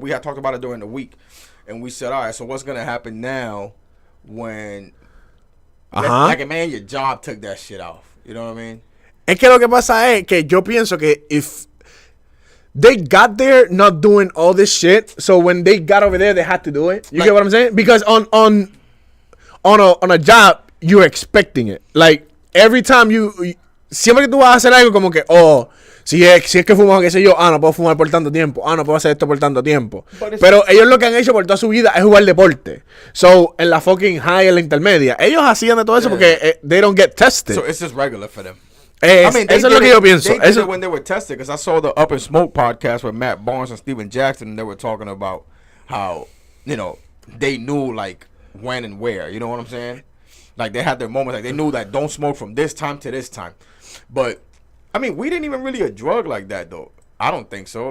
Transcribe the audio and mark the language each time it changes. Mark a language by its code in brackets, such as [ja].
[en] We had talked about it during the week, and we said, all right, so what's gonna happen now when like man, your job took that shit off. You know what I mean? [es] Es que lo que pasa es que yo pienso que [en] if they got there not doing all this shit, so when they got over there, they had to do it. You get what I'm saying? Because on a job, you're expecting it. Like every time [es] siempre que tú vas a hacer algo como que, si es que fumo, qué sé yo, no puedo fumar por tanto tiempo, no puedo hacer esto por tanto tiempo. Pero ellos lo que han hecho por toda su vida es jugar deporte. So, en la fucking high, en la intermedia, ellos hacían de todo eso porque [en] they don't get tested. So it's just regular for them. I mean, [es] eso es lo que yo pienso. [en] They did it when they were tested, because I saw the Up and Smoke podcast with Matt Barnes and Steven Jackson, and they were talking about how, they knew, like, when and where. You know what I'm saying? Like, they had their moments. Like, they knew that don't smoke from this time to this time. But, I mean, we didn't even really a drug like that, though. I don't think so.